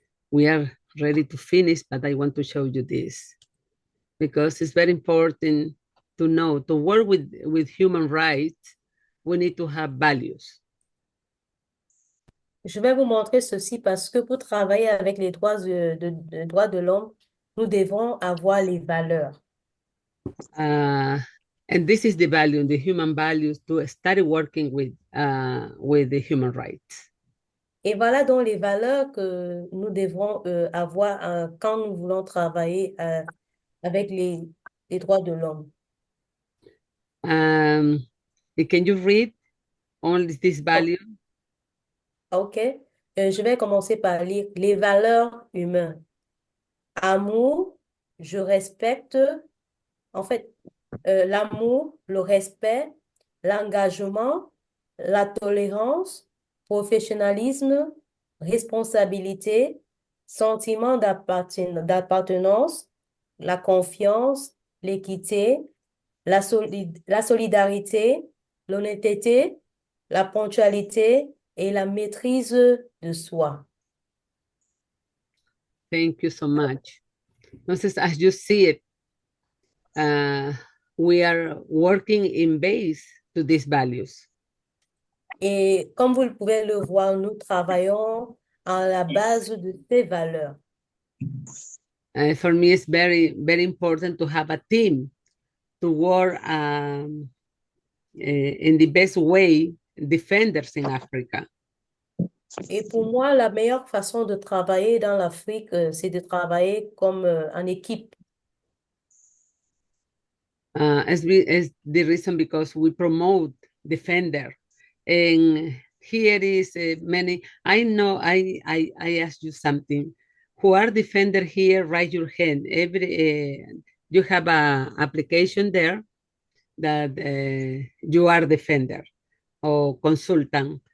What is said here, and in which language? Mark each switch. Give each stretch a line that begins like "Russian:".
English: We are ready to finish, but I want to show you this because it's very important to know to work with human rights, we need to have values.
French: Je vais vous montrer ceci parce que pour travailler avec les droits droits de l'homme, nous devons avoir les valeurs.
English: And this is the value, the human values, to start working with the human rights.
French: Et voilà donc les valeurs que nous devrons avoir quand nous voulons travailler avec les droits de l'homme.
English: Can you read all these values? Ok.
French: Je vais commencer par lire les valeurs humaines. Amour, je respecte, en fait, l'amour, le respect, l'engagement, la tolérance, professionnalisme, responsabilité, sentiment d'appartenance, la confiance, l'équité, la solidarité, l'honnêteté, la ponctualité et la maîtrise de soi.
English: Thank you so much.
Spanish: Entonces,
English: as you see it, we are working in base to these values.
French: Et comme vous pouvez le voir, nous travaillons à la base de ces valeurs.
English: For me, it's very, very important to have a team to work in the best way, defenders in Africa.
French: Et pour moi, la meilleure façon de travailler dans l'Afrique, c'est de travailler comme en équipe.
English: As the reason because we promote defender. And here is many, I know I asked you something. Who are defender here, raise your hand. You have a application there that you are defender or consultant.